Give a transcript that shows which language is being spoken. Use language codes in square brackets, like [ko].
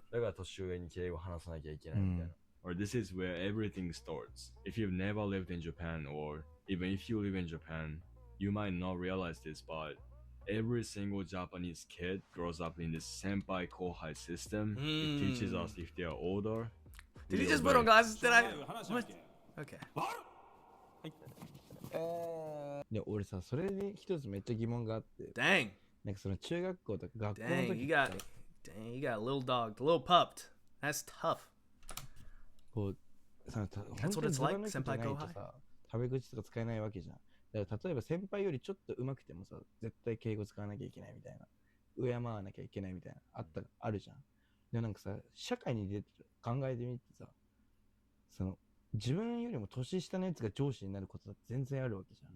[ja] だから年上に敬語を話さなきゃいけないみたいな。 [en] Or this is where everything starts. If you've never lived in Japan, or even if you live in Japan, you might not realize this, but every single Japanese kid grows up in this senpai kohai system. It teaches us if they are older. Did he just put on glasses? Did I? What? Okay. [ja] いや俺さ、それに一つめっちゃ疑問があって。 [en] Dang. [ja] なんかその中学校とか学校の時 [en] Dang, you got a little dog, a little pupped. That's tough. [ja] こう、本当にズバ抜きじゃないとさ、タメ口とか使えないわけじゃん。だから例えば先輩よりちょっと上手くてもさ、絶対敬語使わなきゃいけないみたいな。敬わなきゃいけないみたいな。あるじゃん。でもなんかさ、社会に出て考えてみてさ、その、自分よりも年下のやつが上司になることだって全然あるわけじゃん。